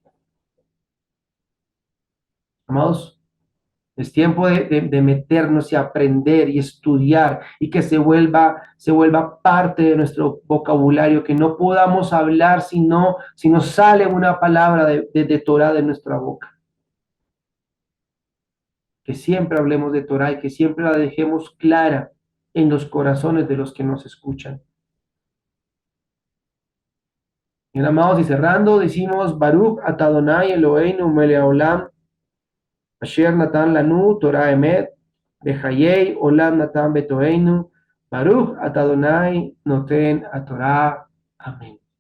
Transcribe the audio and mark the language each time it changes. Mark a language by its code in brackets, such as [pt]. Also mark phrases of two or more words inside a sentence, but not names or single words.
[es] Amados, es tiempo de meternos y aprender y estudiar y que se vuelva parte de nuestro vocabulario, que no podamos hablar si no sale una palabra de Torah de nuestra boca. Que siempre hablemos de Torah y que siempre la dejemos clara en los corazones de los que nos escuchan. Bien, amados, y cerrando, decimos [he] ברוך אתה אדוני אלוהינו מלך העולם אשר נתן לנו תורת אמת וחיי עולם נטע בתוכנו ברוך אתה אדוני נותן התורה. [es] Amén.